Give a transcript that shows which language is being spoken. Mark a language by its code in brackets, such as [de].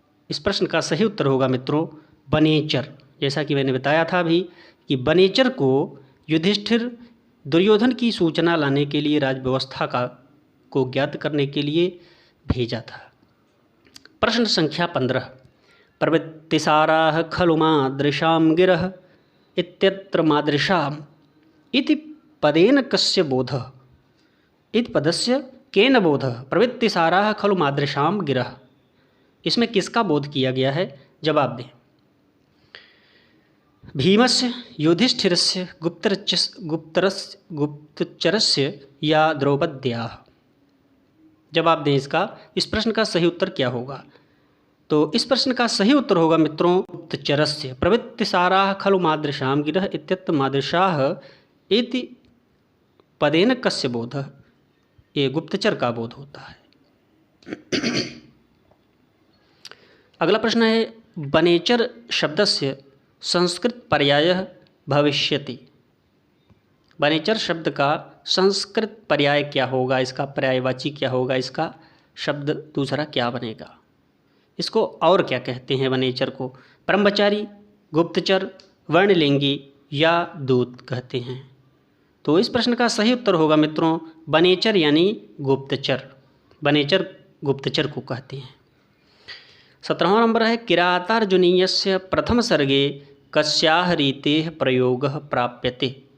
[hi] इस प्रश्न का सही उत्तर होगा मित्रों बनेचर। जैसा कि मैंने बताया था अभी कि बनेचर को युधिष्ठिर दुर्योधन की सूचना लाने के लिए, राज व्यवस्था को ज्ञात करने के लिए भेजा था। प्रश्न संख्या 15। [sa] प्रवृत्तिसाराः खलु मादृशां गिरः इत्यत्र मादृशाम् इति पदेन कस्य बोधः? इति पदस्य केन बोधः? प्रवृत्तिसाराः खलु मादृशां गिरः, [hi] इसमें किसका बोध किया गया है? जवाब दें। [sa] भीमस्य, युधिष्ठिरस्य, गुप्तचरस्य [hi] या द्रौपद्याः? जवाब दें इसका। इस प्रश्न का सही उत्तर क्या होगा? तो इस प्रश्न का सही उत्तर होगा मित्रों गुप्तचरस्य। [sa] प्रवृत्तिसाराः खलु मादृशां गिरः इत्यत्र मादृशाः इति पदेन कस्य बोधः? [hi] ये गुप्तचर का बोध होता है। अगला प्रश्न है [sa] बनेचर शब्दस्य संस्कृत पर्यायः भविष्यति। [hi] बनेचर शब्द का संस्कृत पर्याय क्या होगा? इसका पर्यायवाची क्या होगा? इसका शब्द दूसरा क्या बनेगा? इसको और क्या कहते हैं बनेचर को? ब्रह्मचारी, गुप्तचर, वर्णलिंगी या दूत कहते हैं। तो इस प्रश्न का सही उत्तर होगा मित्रों बनेचर यानी गुप्तचर। बनेचर गुप्तचर को कहते हैं। 17वां नंबर है [sa] किरातार्जुनीयस्य प्रथम सर्गे कस्याः रीतेः प्रयोगः प्राप्यते?